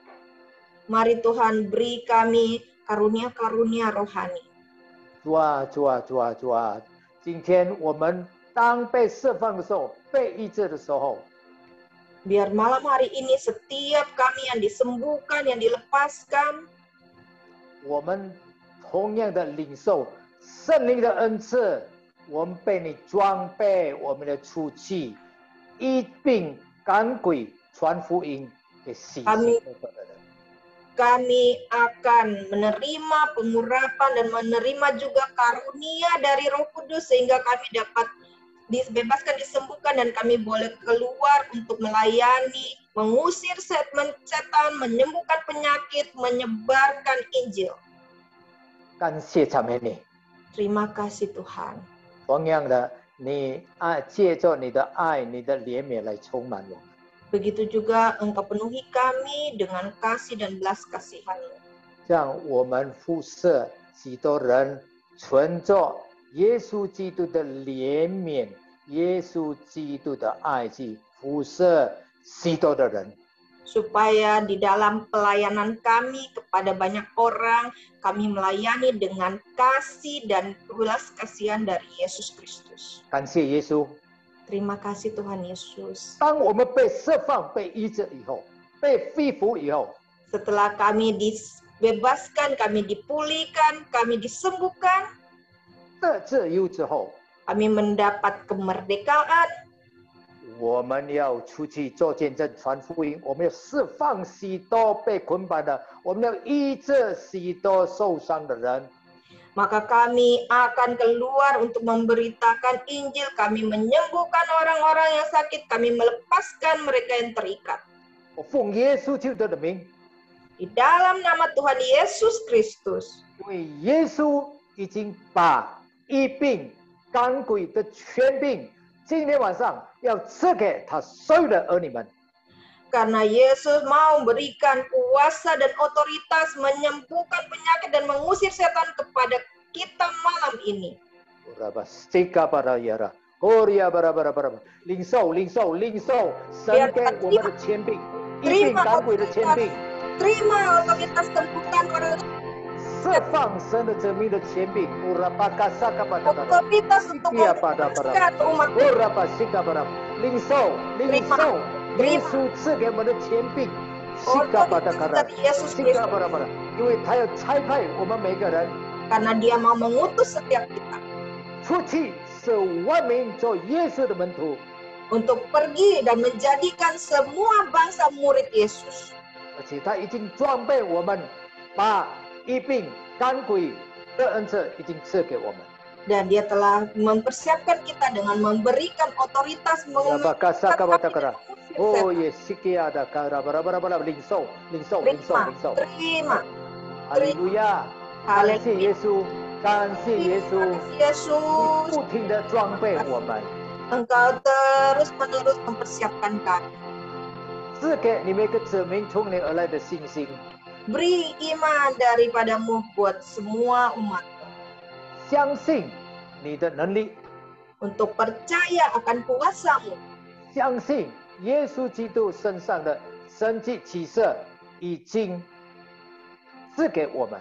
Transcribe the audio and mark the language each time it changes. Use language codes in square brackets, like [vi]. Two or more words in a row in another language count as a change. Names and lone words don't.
[id] Mari Tuhan beri kami karunia-karunia rohani. [zh] 主啊，主啊，主啊，主啊！今天我们当被释放的时候，被医治的时候， [id] Biar malam hari ini setiap kami yang disembuhkan, yang dilepaskan, [zh] 我们同样的领受圣灵的恩赐，我们被你装备，我们的出去医病赶鬼传福音给喜信的人。 [id] kami akan menerima pengurapan dan menerima juga karunia dari Roh Kudus sehingga kami dapat dibebaskan, disembuhkan, dan kami boleh keluar untuk melayani, mengusir setan, menyembuhkan penyakit, menyebarkan Injil. [zh] 感谢赞美你， [id] Terima kasih Tuhan. [zh] 同样的，你借着你的爱、你的怜悯来充满我们。 [id] Begitu juga Engkau penuhi kami dengan kasih dan belas kasihan-Mu. [zh] 让我们辐射许多人存着耶稣基督的怜悯、耶稣基督的爱去辐射许多的人。 [id] Supaya di dalam pelayanan kami kepada banyak orang, kami melayani dengan kasih dan belas kasihan dari Yesus Kristus. [zh] 感谢耶稣。 [id] Terima kasih Tuhan Yesus. [zh] 当我们被释放、被医治以后，被恢复以后， [id] Setelah kami dibebaskan, kami dipulihkan, kami disembuhkan, [zh] 得自由之后， [id] kami mendapat kemerdekaan, [zh] 我们要出去做见证、传福音，我们要释放许多被捆绑的，我们要医治许多受伤的人。 [id] Maka kami akan keluar untuk memberitakan Injil. Kami menyembuhkan orang-orang yang sakit. Kami melepaskan mereka yang terikat. [zh] 我奉耶稣基督的名， [id] Di dalam nama Tuhan Yesus Kristus. [zh] 因为耶稣已经把医病、赶鬼的权柄，今天晚上要赐给他所有的儿女们。 [id] Karena Yesus mau memberikan kuasa dan otoritas menyembuhkan penyakit dan mengusir setan kepada kita malam ini. [zh] 领受，领受，领受神给我们的权柄，医病赶鬼的权柄， [id] Terima otoritas sembuhkan orang, [zh] 释放神的子民的权柄。 [id] otoritas untuk membebaskan umat. [zh] 领受，领受，耶稣赐给我们的权柄。 [id] Yesus Kristus. [zh] 因为他要差派我们每个人 [id] Karena dia mau mengutus setiap kita [zh] 出去，使万民做耶稣的门徒。 [id] untuk pergi dan menjadikan semua bangsa murid Yesus. [zh] 而且他已经装备我们，把医病赶鬼的恩赐已经赐给我们。 [id] Dan dia telah mempersiapkan kita dengan memberikan otoritas [en] Oh yes, sikia ada kara bara [zh] 领受，领受，领受，领受。 [id] Terima. [zh] 哈利路亚，感谢耶稣，感谢耶稣， [id] Yesus, [zh] 不停的装备我们， [id] Engkau terus-menerus mempersiapkan kami. [zh] 赐给你们一个子民从你而来的信心， [id] Beri iman daripadamu buat semua umat. [zh] 相信你的能力， [id] Untuk percaya akan kuasamu. [zh] 相信耶稣基督身上的神迹奇事已经赐给我们。